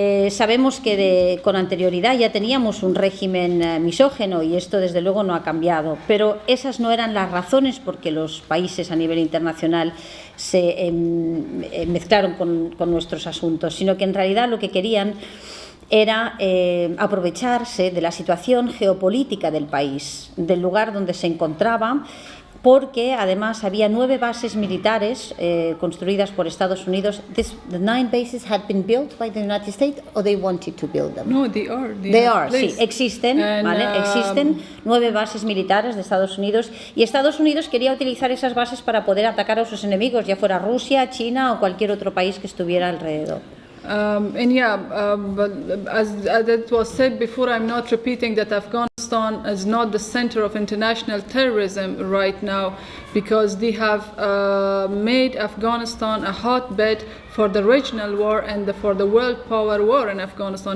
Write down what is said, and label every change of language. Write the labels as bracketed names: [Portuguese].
[Spanish] Sabemos que con anterioridad ya teníamos un régimen misógino, y esto desde luego no ha cambiado, pero esas no eran las razones por que los países a nivel internacional se mezclaron con nuestros asuntos, sino que en realidad lo que querían era aprovecharse de la situación geopolítica del país, del lugar donde se encontraba, porque además había 9 bases militares construidas por Estados Unidos. [English] The 9 bases had been built by the United States, or they wanted to build them? No, they are. They are, [Spanish] sí, existen, ¿vale? Existen 9 bases militares de Estados Unidos, y Estados Unidos quería utilizar esas bases para poder atacar a sus enemigos, ya fuera Rusia, China o cualquier otro país que estuviera alrededor. [English] But as it was said before, I'm not repeating that Afghanistan Afghanistan is not the center of international terrorism right now, because they have made Afghanistan a hotbed for the regional war and for the world power war in Afghanistan.